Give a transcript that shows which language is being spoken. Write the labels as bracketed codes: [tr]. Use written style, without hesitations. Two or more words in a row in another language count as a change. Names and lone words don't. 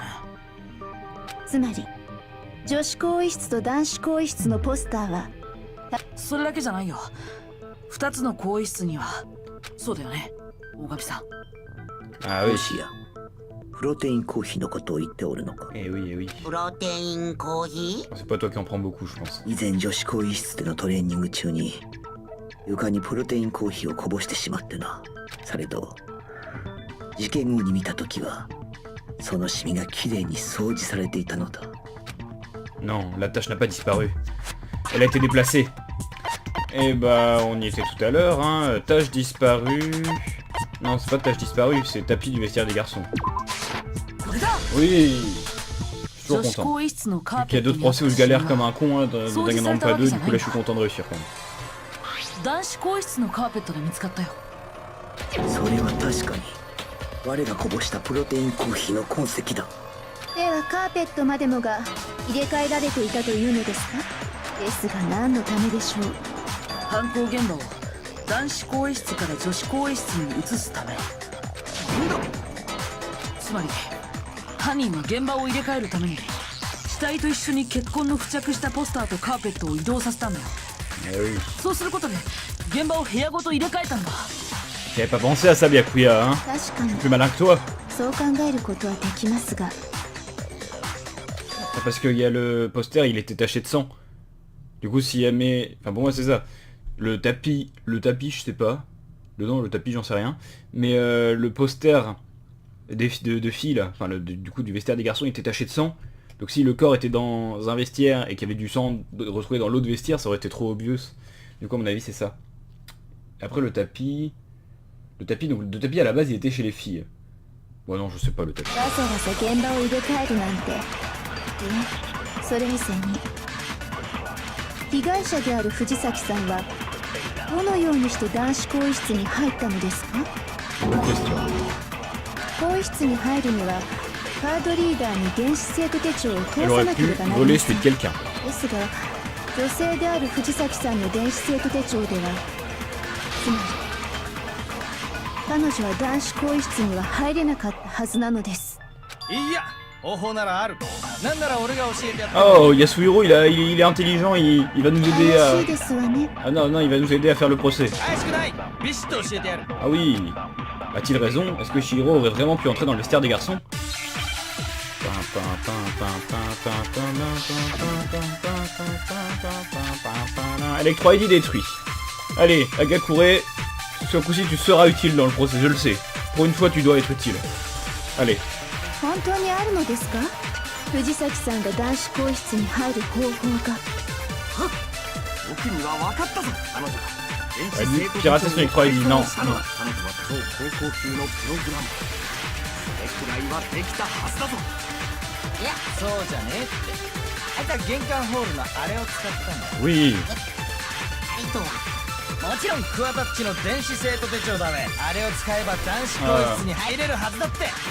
[ja] つまり女子更衣室と男子更衣室のポスターはそれだけじゃないよ。2つの更衣室にはそうだよね大神さん。 [fr] Ah oui. [ja] もしやプロテインコーヒーのことを言っておるのか。 [fr] Eh oui, eh oui. [ja] プロテインコーヒー [fr] C'est pas toi qui en prends beaucoup, je pense. [ja] 以前女子更衣室でのトレーニング中に床にプロテインコーヒーをこぼしてしまってな。されど事件後に見た時はそのシミがきれいに掃除されていたのだ。 [fr] Non, la tâche n'a pas disparu. Elle a été déplacée. Et bah, on y était tout à l'heure, hein. Tâche disparue. Non, c'est pas tâche disparue, c'est tapis du vestiaire des garçons. [ja] これだ。 [fr] Oui. Je suis [ja] 女子 [fr] toujours [ja] 更 [fr] content. [ja] 衣室のカー [fr] Il y [ja] ペ [fr] a [ja] ット [fr] d'autres [ja] にあっ [fr] procès [ja] た [fr] où je [ja] シミ [fr] galère [ja] は [fr] comme un con, hein, dans Danganronpa 2, du coup là je suis content de réussir quand même. [ja] 男子更衣室のカーペットで見つかったよ。それは確かに我がこぼしたプロテインコーヒーの痕跡だ。ではカーペットまでもが入れ替えられていたというのですか？ですが何のためでしょう？犯行現場を男子更衣室から女子更衣室に移すため。つまり犯人は現場を入れ替えるために死体と一緒に血痕の付着したポスターとカーペットを移動させたんだよ。 [fr] Eh oui. [ja] そうすることで現場を部屋ごと入れ替えたんだ。 [fr] J'avais pas pensé à ça, Byakuya, hein. [ja] 確かに [fr] Plus malin que toi. [ja] そう考えることはできますが、 [fr] Parce qu'il y a le poster, il était taché de sang. Du coup, s'il y a mes... Enfin, pour moi, c'est ça. Le tapis, je sais pas. Dedans, le tapis, j'en sais rien. Mais le poster de filles, là, enfin, du coup, du vestiaire des garçons, il était taché de sang. Donc si le corps était dans un vestiaire et qu'il y avait du sang retrouvé dans l'autre vestiaire, ça aurait été trop obvious. Du coup, à mon avis, c'est ça. Après, le tapis... donc le tapis, à la base, il était chez les filles. Ouais, non, je sais pas, le tapis. [ja] わざわざ現場を入れ替えるなんて。それ以前に被害者である藤崎さんはどのようにして男子更衣室に入ったのですか？ [fr] Bonne question. [ja] 更衣室に入るにはカードリーダーに電子生徒手帳を通 [fr] Elle [ja] さ [fr] aurait [ja] なけ [fr] pu [ja] ればなり [fr] voler [ja] ませ [fr] celui [ja] ん。 [fr] de quelqu'un. [ja] ですが女性である藤崎さんの電子生徒手帳ではつまり彼女は男子更衣室には入れなかったはずなのです。いや方法ならある。なんなら俺が教えてやった。 [fr] Oh, Yasuhiro, il est intelligent, il va nous aider [ja] 怪し [fr] à... [ja] いですわね。 [fr] Ah non, non, il va nous aider à faire le procès. [ja] 怪しくない。ビシッと教えてやる。 [fr] Ah oui. A-t-il raison? Est-ce que Shihiro aurait vraiment pu entrer dans le vestiaire des garçons? Electro ID détruit. Allez, Agakure, ce coup-ci tu seras utile dans le procès, je le sais. Pour une fois tu dois être utile. Allez. [ja] 本当にあるのですか？藤崎さんが男子更衣室に入る方法が。僕には分かったぞ彼女が [fr] Elle dit pirater son écran, il dit non. [ja] 彼女は超高校級のプログラムそれくらいはできたはずだぞいやそうじゃねえってあいつは玄関ホールのあれを使ったんだ [fr] Oui. [ja] あれとはもちろんクワタッチの電子生徒手帳だべあれを使えば男子更衣室に入れるはずだって